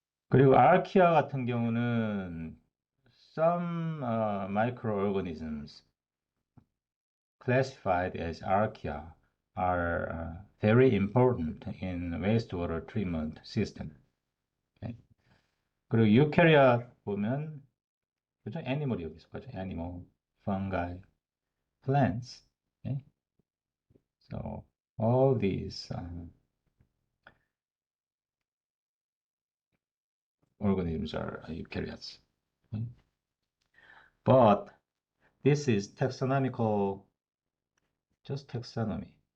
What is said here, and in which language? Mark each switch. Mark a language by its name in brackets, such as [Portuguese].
[Korean] 그리고 아르키아 같은 경우는 [English] some microorganisms classified as archaea are very important in wastewater treatment system. Okay? [Korean] 그리고 eukarya 보면 그죠? 애니멀이 여기 있어가죠. [English] animal, fungi, plants. Okay? So all these organisms are eukaryotes. Okay? But this is taxonomical, just taxonomy.